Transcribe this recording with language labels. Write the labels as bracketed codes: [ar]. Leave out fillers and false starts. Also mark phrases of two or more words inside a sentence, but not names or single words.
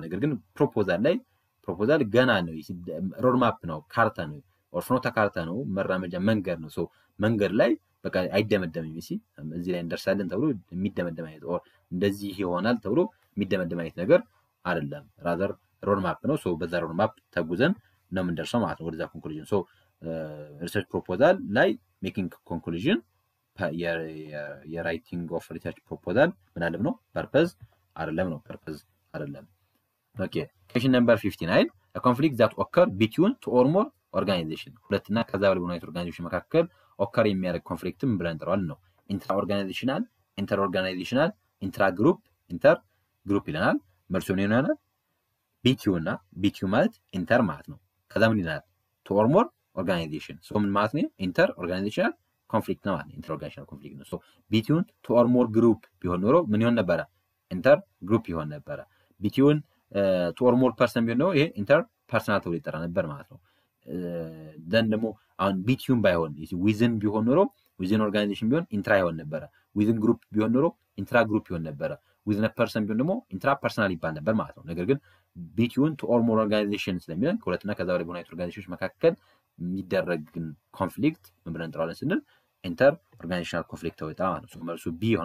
[am] ነገር ግን ፕሮፖዛል ገና ነው [en] road map [am] ነው ካርታ ነው ኦር ፍኖተ ካርታ ነው መራመጃ መንገድ ነው ሶ መንገድ ላይ በቃ አይደመደምም እዚህ ላይ እንደርሳለን ተብሎ የሚደመደም አይነት ኦር እንደዚህ ይሆናል ተብሎ የሚደመደም አይነት ነገር አይደለም [en] rather road map [am] ነው ሶ በዛ [en] road map [am] ተጉዘን ነው የምንደርሰው ማለት ነው ወደዛ ኮንክሉዥን ሶ [en] research proposal [am] ላይ [en] making conclusion writing of research proposal [am] ምን አለም ነው ፐርፐዝ አይደለም ኦኬ [en] question number 59 a conflict that occur between two or more organization [am] ሁለትና ከዛ በላይ በሆኑ ኦርጋናይዜሽን መካከል ኦከር የሚያደርግ ኮንፍሊክት ምን ብለን እንጠራዋለን ነው [en] intra organizational inter organizational intra group [am] ይለናል መልሱ ምን ይሆናል ቢቲዩ ማለት ኢንተር ማለት ነው ከዛ ምን ይላል [en] two or more organization [am] ሶ ምን ማለት ነው [en] inter organizational [am] ኮንፍሊክት ነው ማለት [en] interorganizational conflict [am] ነው [en] so between two or more group [am] ቢሆን ኖሮ ምን ይሆን ነበር [en] inter group [am] ይሆን ነበር [en] between two or more person [am] ቢሆን ነው ይሄ [en] inter personal [am] ተብሎ ይጠራ ነበር ማለት ነው then ደግሞ አሁን ቢትዊን ባይሆን ዊዝን ቢሆን ኖሮ [en] within organization [am] ቢሆን ኢንትራ ይሆን ነበር [en] within group [am] ቢሆን ኖሮ [en] intra group [am] ይሆን ነበር [en] within person [am] ቢሆን ደግሞ [en] intra personal [am] ይባል ነበር ማለት ነው ነገር ግን [en] between two or more organization [am] ስለሚለን ከሁለትና ከዛ በላይ በሆኑ ኦርጋናይዜሽኖች መካከል የሚደረግን ኮንፍሊክት ምን ብለን እንጠራዋለን ስንል [en] inter organizational conflict [am] ተብሎ ይጠራል ማለት ነው መልሱ ቢ ሆነ